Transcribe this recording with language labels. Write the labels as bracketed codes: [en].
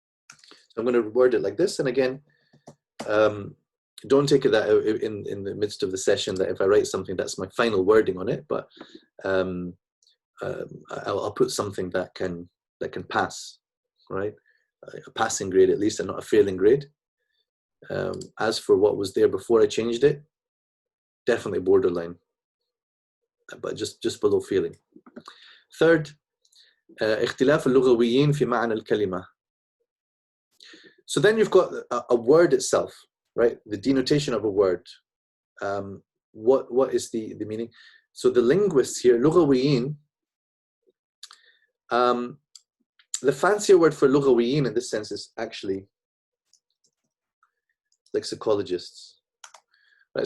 [en] So I'm going to word it like this, and again, don't take it that in the midst of the session that if I write something, that's my final wording on it, but I'll put something that can pass, right? A passing grade at least, and not a failing grade. As for what was there before I changed it, definitely borderline, but just below failing. Third, [ar] اختلاف اللغويين في معنى الكلمة. [en] So then you've got a word itself, right? The denotation of a word. What is the meaning? So the linguists here, لغويين, the fancier word for لغويين in this sense is actually lexicologists, right?